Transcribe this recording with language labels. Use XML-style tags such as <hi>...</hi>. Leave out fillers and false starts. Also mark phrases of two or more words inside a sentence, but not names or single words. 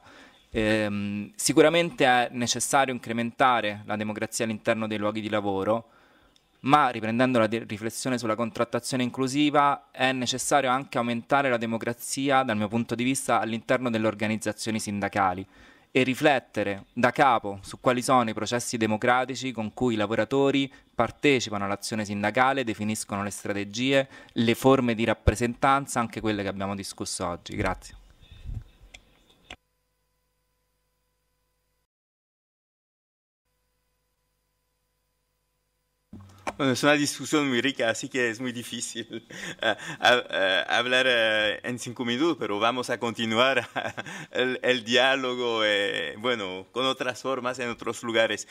<it>Sicuramente è necessario incrementare la democrazia all'interno dei luoghi di lavoro, ma riprendendo la riflessione sulla contrattazione inclusiva è necessario anche aumentare la democrazia dal mio punto di vista all'interno delle organizzazioni sindacali e riflettere da capo su quali sono i processi democratici con cui i lavoratori partecipano all'azione sindacale, definiscono le strategie, le forme di rappresentanza, anche quelle che abbiamo discusso oggi. Grazie.</it> <es>Bueno, es una discusión muy rica, así que es muy difícil hablar en 5 minutos, pero vamos a continuar el diálogo, bueno, con otras formas en otros lugares.</es>